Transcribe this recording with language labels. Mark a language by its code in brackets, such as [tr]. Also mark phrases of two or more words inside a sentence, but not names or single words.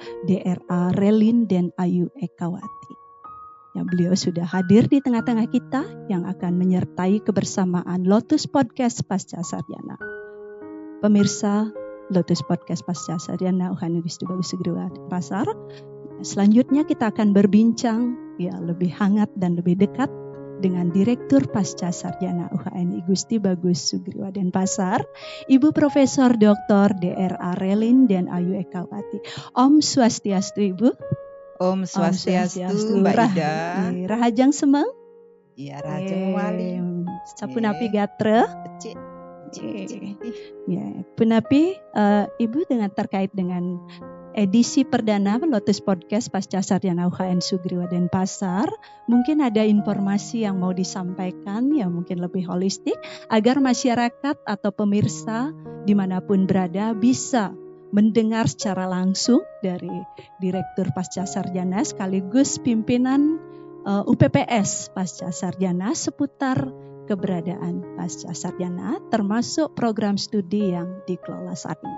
[id] DRA Relin Den Ayu Ekawati. Ya, beliau sudah hadir di tengah-tengah kita yang akan menyertai kebersamaan Lotus Podcast Pascasarjana. Pemirsa Lotus Podcast Pascasarjana UHN I Gusti Bagus Sugriwa Denpasar, selanjutnya kita akan berbincang lebih hangat dan lebih dekat dengan Direktur Pascasarjana UHN I Gusti Bagus Sugriwa Denpasar, Ibu Profesor Dr. DRA Relin Den Ayu Ekawati. Om Swastiastu, Ibu. Om Swastiastu, Mbak Ida. [ban] Rahajang Semeng. Iya, Rahajang Wali. Sapunapi Gatre. Ya, Punapi, [id] Ibu dengan terkait dengan edisi perdana Lotus Podcast Pascasarjana UHN Sugriwa Denpasar, mungkin ada informasi yang mau disampaikan yang mungkin lebih holistik agar masyarakat atau pemirsa dimanapun berada bisa mendengar secara langsung dari Direktur Pascasarjana sekaligus pimpinan UPPS Pascasarjana seputar keberadaan Pascasarjana termasuk program studi yang dikelola saat ini.